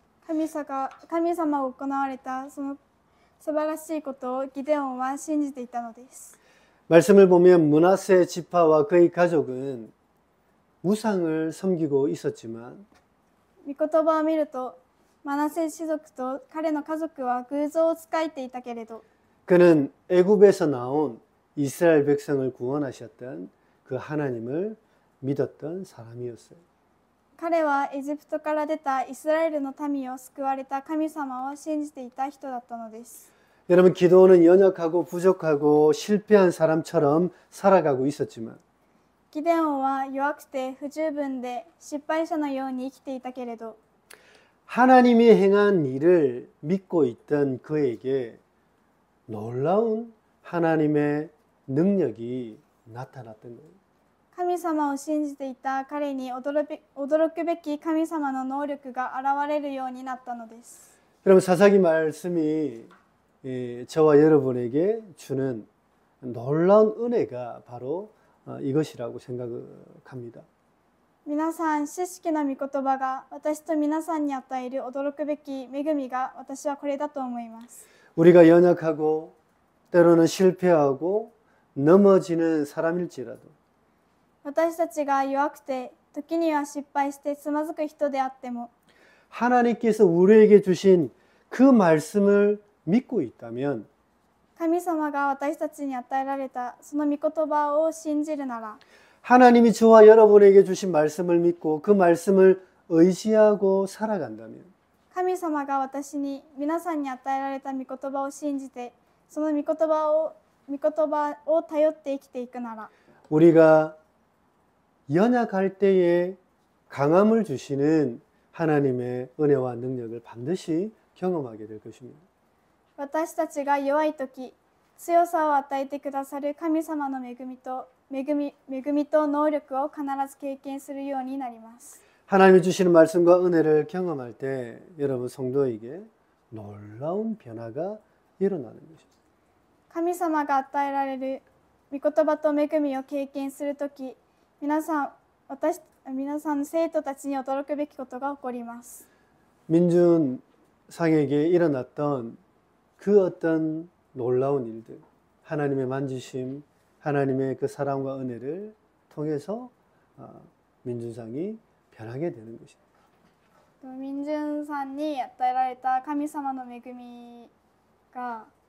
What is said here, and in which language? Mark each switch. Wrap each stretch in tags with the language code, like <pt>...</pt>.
<ja>神様が行われたその素晴らしいことをギデオンは信じていたのです。</ja> <ko>말씀을 보면 므낫세 지파와 그의 가족은 우상을 섬기고 있었지만</ko> <ja>御言葉を見るとマナセ氏族と彼の家族は偶像を仕えていたけれど</ja> <ko>그는 애굽에서 나온 이스라엘 백성을 구원하셨던 그 하나님을 믿었던 사람이었어요.</ko> <ja>彼はエジプトから出たイスラエルの民を救われた神様を信じていた人だったのです。</ja> <ko>여러분, 기드온은 연약하고 부족하고 실패한 사람처럼 살아가고 있었지만</ko> <ja>ギデオンは弱くて不十分で失敗者のように生きていたけれど、</ja> <ko>하나님이 행한 일을 믿고 있던 그에게 놀라운 하나님의 능력이 나타났던 거예요.</ko> <ja>神様を信じていた彼に驚くべき神様の能力が現れるようになったのです。</ja> <ko>여러분 사사기 말씀이 저와 여러분에게 주는 놀라운 은혜가 바로 이것이라고 생각합니다.</ko> <ja>皆さん、知識の御言葉が私と皆さんに与える驚くべき恵みが私はこれだと思います。</ja> <ko>우리가 연약하고 때로는 실패하고 넘어지는 사람일지라도</ko> <ja>私たちが弱くて時には失敗してつまずく人であっても、</ja> <ko>하나님께서 우리에게 주신 그 말씀을 믿고 있다면</ko> <ja>神様が私たちに与えられたその御言葉を信じるなら、</ja> <ko>하나님이 저와 여러분에게 주신 말씀을 믿고 그 말씀을 의지하고 살아간다면</ko> <ja>神様が私に皆さんに与えられた御言葉を信じて、その御言葉を頼って生きていくなら、</ja> <ko>우리가 연약할 때에 강함을 주시는 하나님의 은혜와 능력을 반드시 경험하게 될 것입니다.</ko> <ja>私たちが弱い時、強さを与えてくださる神様の恵みと能力を必ず経験するようになります。</ja> <ko>하나님이 주시는 말씀과 은혜를 경험할 때 여러분 성도에게 놀라운 변화가 일어나는 것입니다.</ko> <ja>神様が与えられる御言葉と恵みを経験するとき、皆さんの生徒たちに驚くべきことが起こります。</ja> <ko>민준상에게 일어났던 그 어떤 놀라운 일들, 하나님의 만지심, 하나님의 그 사랑과 은혜를 통해서 민준상이 변하게 되는 것입니다.</ko> <ja>民順さんに与えられた神様の恵みが</ja>